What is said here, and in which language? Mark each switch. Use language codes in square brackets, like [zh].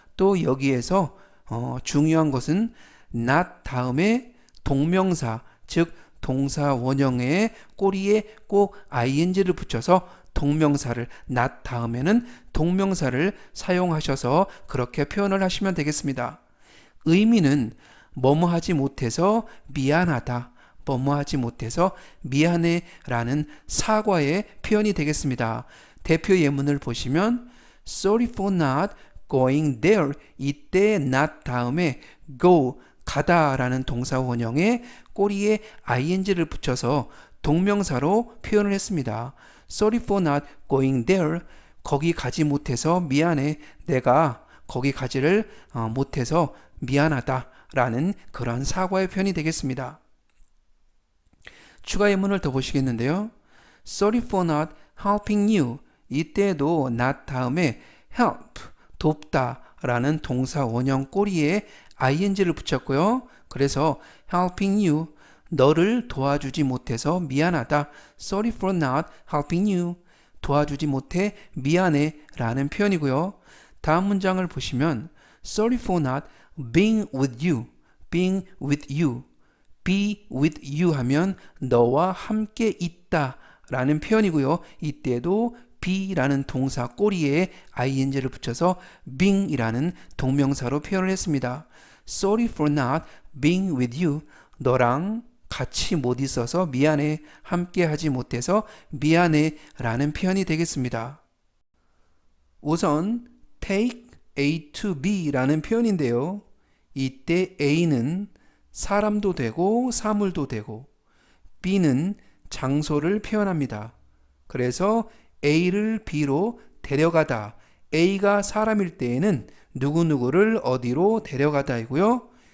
[ko] 또 여기에서 중요한 것은 not 다음에 동명사, 즉 동사 원형의 꼬리에 꼭 ing를 붙여서 동명사를 not 다음에는 동명사를 사용하셔서 그렇게 표현을 하시면 되겠습니다. 의미는 뭐뭐 하지 못해서 미안하다, 뭐뭐하지 못해서 미안해 라는 사과의 표현이 되겠습니다. 대표 예문을 보시면 [en] Sorry for not going there. [ko] 이때 not 다음에 go 가다 라는 동사 원형에 꼬리에 ing를 붙여서 동명사로 표현을 했습니다. [en] Sorry for not going there. [ko] 거기 가지 못해서 미안해. 내가 거기 가지를 못해서 미안하다 라는 그런 사과의 표현이 되겠습니다. 추가 예문을 더 보시겠는데요. [en] Sorry for not helping you. [ko] 이때도 not 다음에 help, 돕다 라는 동사 원형 꼬리에 ing를 붙였고요. 그래서 [en] helping you, [ko] 너를 도와주지 못해서 미안하다. [en] Sorry for not helping you. [ko] 도와주지 못해 미안해 라는 표현이고요. 다음 문장을 보시면 [en] Sorry for not being with you. being with you. be with you [ko] 하면 너와 함께 있다 라는 표현이고요. 이때도 be라는 동사 꼬리에 ing를 붙여서 being이라는 동명사로 표현을 했습니다. [en] Sorry for not being with you. [ko] 너랑 같이 못 있어서 미안해. 함께 하지 못해서 미안해 라는 표현이 되겠습니다. 우선 take A to B 라는 표현인데요. 이때 A는 사람도 되고 사물도 되고 B는 장소를 표현합니다. 그래서 A를 B로 데려가다. A가 사람일 때에는 누구누구를 어디로 데려가다이고요.